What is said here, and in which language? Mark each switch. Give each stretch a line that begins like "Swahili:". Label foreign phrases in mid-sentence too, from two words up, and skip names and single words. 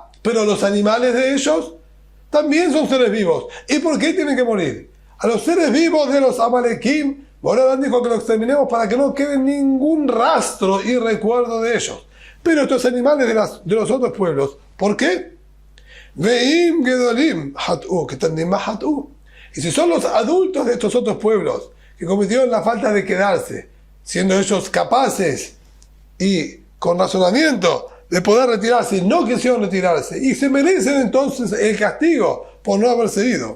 Spanish: pero los animales de ellos también son seres vivos. ¿Y por qué tienen que morir? A los seres vivos de los Amalequim, Borolam dijo que los exterminemos para que no quede ningún rastro y recuerdo de ellos. Pero estos animales de los otros pueblos, ¿por qué?
Hebrew: ואם גדולים חטאו,
Spanish: que también más hat'u. Y si son los adultos de estos otros pueblos que cometieron la falta de quedarse, siendo ellos capaces y con razonamiento de poder retirarse, y no quisieron retirarse, y se merecen entonces el castigo por no haberse ido.